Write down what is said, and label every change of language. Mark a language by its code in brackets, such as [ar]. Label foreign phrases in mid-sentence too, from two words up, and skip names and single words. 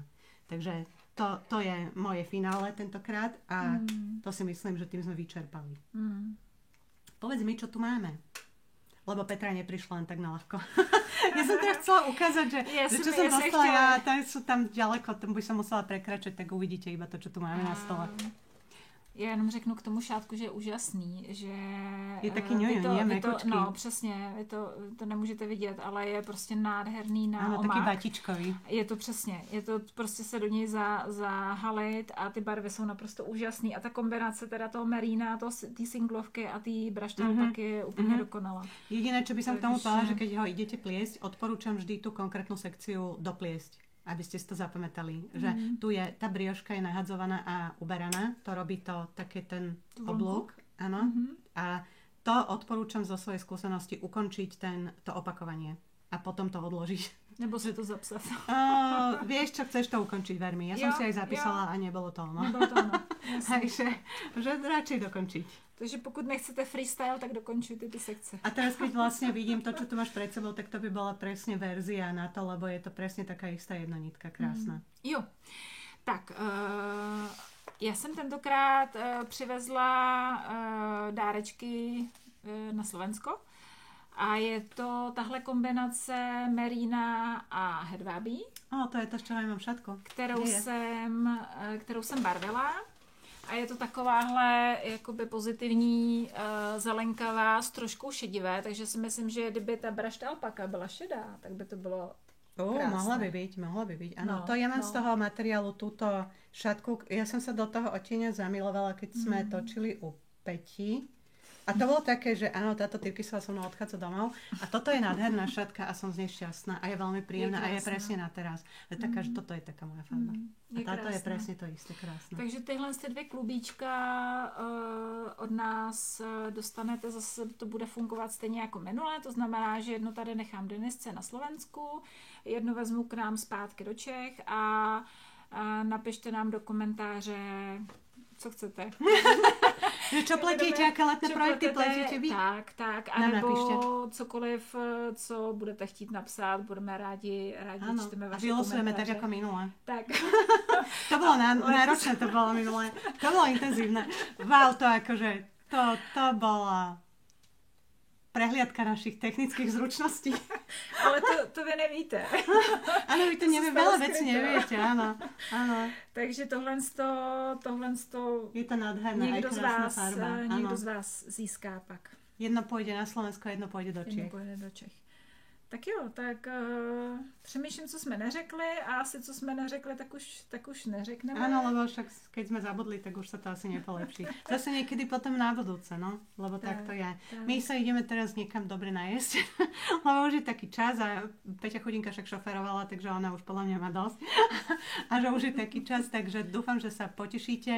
[sk] Takže to je moje finále tentokrát a to si myslím, že tým sme vyčerpali. Povedz mi, čo tu máme. Lebo Petra neprišla len tak na ľahko. Ja som teda chcela ukázať, že čo som dostala ja, tam sú tam ďaleko, tam by som musela prekračať, tak uvidíte iba to, čo tu máme na stole. [cs] Já jenom řeknu k tomu šátku, že je úžasný, že je taky ňuňu, mekučký. No, přesně, to nemůžete vidět, ale je prostě nádherný na omak. Ano, taky batičkový. Je to přesně, je to prostě se do něj zahalit a ty barvy jsou naprosto úžasný a ta kombinace teda toho merína, ty singlovky a ty brašty alpaky je úplně dokonalá. [sk] Jediné, čo by som k tomu povedala, že keď ho idete pliesť, odporúčam vždy tú konkrétnu sekciu dopliesť. Aby ste si to zapamätali, že tu je, tá brioška je nahadzovaná a uberaná, to robí to také ten oblúk, áno, a to odporúčam zo svojej skúsenosti ukončiť to opakovanie a potom to odložiť. [cs] Nebo si to zapsat. [sk] Vieš čo, chceš to ukončiť, ver mi. Ja som si aj zapísala a nebolo to ono. [cs] Nebylo to ono. [sk] Takže že radšej dokončiť. [cs] Takže pokud nechcete freestyle, tak dokončujte ty sekce. [sk] A teraz, keď vlastne vidím to, čo tu máš pred sebou, tak to by bola presne verzia na to, lebo je to presne taká istá jednonitka, krásna. [cs] Jo, tak já jsem tentokrát přivezla dárečky na Slovensko a je to tahle kombinace merína a hedvábí. To je to, z čeho mám šatku. Kterou jsem barvila. A je to takováhle jakoby pozitivní zelenkavá s troškou šedivé, takže si myslím, že kdyby ta brašť alpaka byla šedá, tak by to bylo krásne. [sk] Mohla by byť. Áno, to ja mám z toho materiálu túto šatku. Ja som sa do toho odtieňa zamilovala, keď sme točili u Peti. A to bolo také, že áno, táto Tyrkisová so mnou odchádza domov a toto je nádherná šatka a som z nej šťastná a je veľmi príjemná a je presne na teraz. Je taká, že toto je taká moja farba. A táto je presne to isté, krásne. [cs] Takže tyhle dvě klubíčka od nás dostanete, zase to bude fungovat stejně jako minule, to znamená, že jedno tady nechám Denisce na Slovensku, jedno vezmu k nám zpátky do Čech a napište nám do komentáře, co chcete. [sk] Čo pletíte, aké letné projekty pletíte vy? [cs] Tak. A nebo cokoliv, co budete chtít napsat, budeme rádi čteme vaše [sk] vylosujeme tak ako minule. Tak. To bolo náročné, to bolo minule. To bolo intenzívne. Wow, to akože, to bola prehliadka našich technických zručností. [cs] Ale to vy nevíte. [sk] Áno, vy to veľa vecí neviete, áno. [cs] Takže tohle [sk] je to nádherná, aj krásna farba. [cs] Někdo z vás získá pak. [sk] Jedno pôjde na Slovensko, jedno pôjde do Čech. [cs] Tak jo, tak přemýšlím, co jsme neřekli a asi co jsme neřekli, tak už neřekneme. [sk] Áno, lebo však keď sme zabudli, tak už sa to asi nepolepší. Zase niekedy potom na budúce, no, lebo tak to je. Tak. My sa ideme teraz niekam dobre najesť, lebo už je taký čas a Peťa Chudinka však šoferovala, takže ona už podľa mňa má dosť. A že už je taký čas, takže dúfam, že sa potešíte.